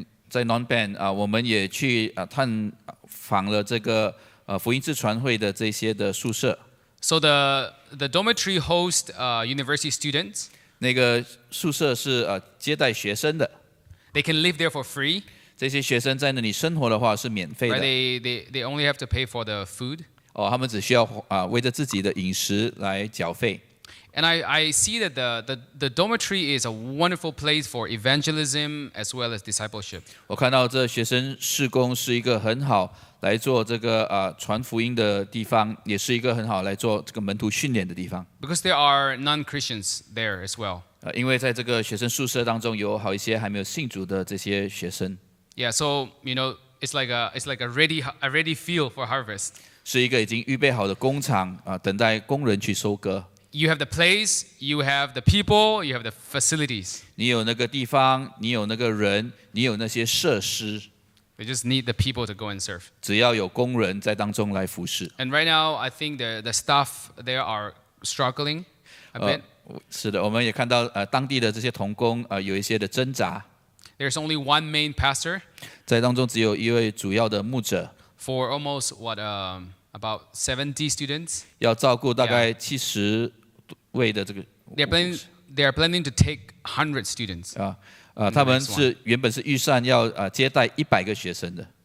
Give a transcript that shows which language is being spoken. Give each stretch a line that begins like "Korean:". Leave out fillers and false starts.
Chinese: 在 Non Ban 我们也去探访了这个福音自传会的这些的宿舍。
English: So the dormitory hosts university students.
Chinese: 那个宿舍是接待学生的，
English: They can live there for free.
Chinese: 这些学生在那里生活的话是免费
English: Right?
Chinese: 的。
English: They only have to pay for the food.
Chinese: 他们只需要为着自己的饮食来缴费。
English: And I see that the dormitory is a wonderful place for evangelism as well as discipleship.
Chinese: 我看到这学生事工是一个很好来做这个传福音的地方，也是一个很好来做这个门徒训练的地方。
English: Because there are non-Christians there as well.
Chinese: 因为在这个学生宿舍当中有好一些还没有信主的这些学生，
English: Yeah, so it's like a ready field for harvest.
Chinese: 是一个已经预备好的工厂等待工人去收割。
English: You have the place, you have the people, you have the facilities.
Chinese: 你有那个地方，你有那个人，你有那些设施，
English: We just need the people to go and serve.
Chinese: 只要有工人在当中来服侍。
English: And right now, I think the staff there are struggling a bit.
Chinese: 是的，我们也看到当地的这些同工有一些的挣扎，
English: There's only one main pastor
Chinese: 在当中只有一位主要的牧者，
English: for almost about 70 students.
Chinese: 要照顾大概70位的这个
English: They are planning to take 100 students.
Chinese: 他们原本是预算要接待100个学生的。